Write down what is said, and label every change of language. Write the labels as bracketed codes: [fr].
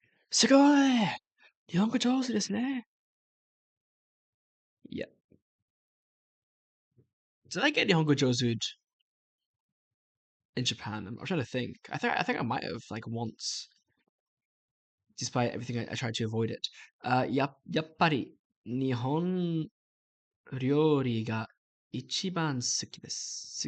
[ja] すごい日本語上手ですね。 [en] Yeah. Did I get Nihongo Josu'd in Japan? I'm trying to think. I think I might have like once, despite everything I tried to avoid it. [ja] やっぱり日本料理が一番好きです。